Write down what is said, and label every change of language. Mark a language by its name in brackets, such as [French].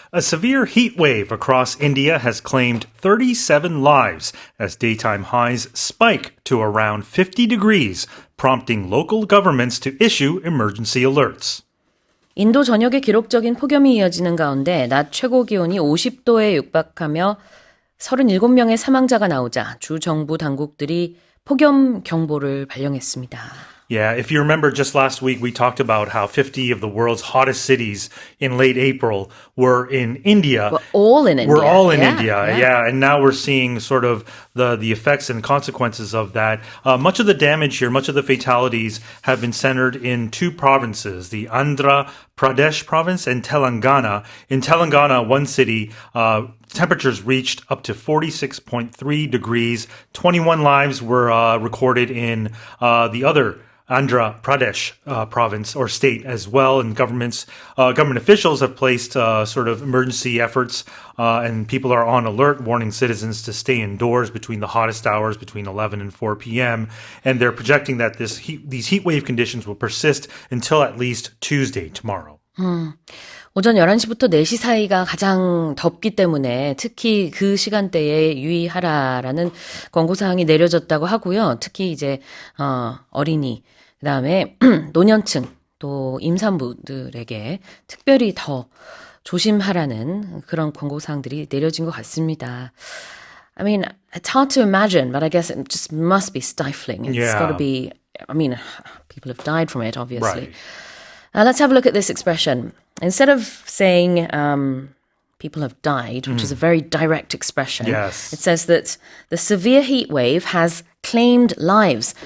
[English] A severe heat wave across India has claimed 37 lives as daytime highs spike to around 50 degrees, prompting local governments to issue emergency alerts. [Korean] 인도 전역에 기록적인 폭염이 이어지는 가운데 낮 최고 기온이 50도에 육박하며 37명의 사망자가 나오자 주 정부 당국들이 폭염 경보를 발령했습니다. [English] Yeah, if you remember just last week, we talked about how 50 of the world's hottest cities in late April were in India. We're all in India. We're all in India, yeah. And now we're seeing sort of the effects and consequences of that. Much of the damage here, much of the fatalities have been centered in two provinces, the Andhra Pradesh province and Telangana. In Telangana, one city, temperatures reached up to 46.3 degrees. 21 lives were recorded in the other Andhra Pradesh province or state as well, and government officials have placed sort of emergency efforts, and people are on alert, warning citizens to stay indoors between the hottest hours, between 11 and 4 p.m. And they're projecting that these heat wave conditions will persist until at least Tuesday, tomorrow. [Korean] 오전 11시부터 4시 사이가 가장 덥기 때문에 특히 그 시간대에 유의하라라는 권고사항이 내려졌다고 하고요. 특히 이제 어린이, 그다음에 노년층, 또 임산부들에게 특별히 더 조심하라는 그런 권고사항들이 내려진 것 같습니다. [English] I mean, it's hard to imagine, but I guess it just must be stifling. It's got to be, I mean, people have died from it, obviously. Right. Let's have a look at this expression. Instead of saying people have died, which is a very direct expression, it says that the severe heat wave has claimed lives.